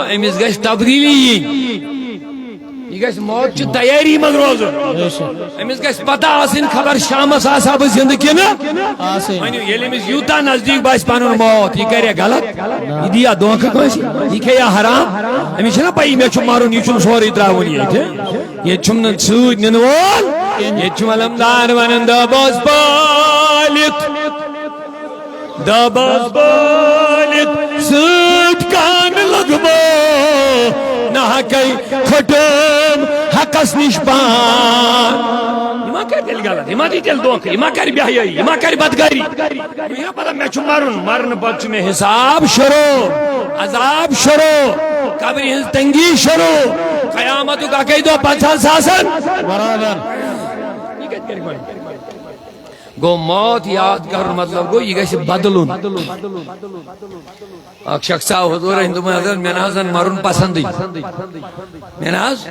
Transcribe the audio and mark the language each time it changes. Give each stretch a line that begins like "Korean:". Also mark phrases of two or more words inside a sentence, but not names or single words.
Kashmiri: أمِس گژھِ تبدیٖلی یِنۍ یہ گژھِ موت چہِ تیٲری منٛز روزُن أمِس گژھِ پتہ آسٕنۍ خبر شامس آسا بہٕ زندٕ کِنہٕ ؤنِو ییٚلہِ أمِس یوٗتاہ نزدیٖک باسہِ پنُن موت یہِ کریا غلط یہِ دِیا دھوکہٕ کٲنٛسہِ یہِ کھیٚیا حرام أمِس چھَنہ پیی مےٚ چھُ مرُن یہِ چھُنہٕ سورُے ترٛاوُن ییٚتہِ چھُم نہٕ سۭتۍ نِنہٕ وول ییٚتہِ چھُ علمدار ونان دبس پٲلِتھ دبس پٲلِتھ سۭتۍ کانہٕ لگمو نہ حقے کھٹم حقس نش پان یہ ما کر دل غلط یہ ما دی دل دھوکہ یہ ما کر بے حیائی یہ ما کر بدکاری یہ پتہ مے چھُ مرُن مرن پتہٕ چھُ مے حساب شروع عذاب شروع قبرِ ہٕنٛز تنگی شروع قیامتُک اکے دۄہ پتہٕ آسان برابر یہ کتہِ کرِ گۄڈٕ گو موت یاد کر مطلب گو یہ گژھِ بدلُن اکھ شخص آو حضور ہندو حضرت مےٚ نہ حظ مرُن پسندٕے مےٚ نہ حظ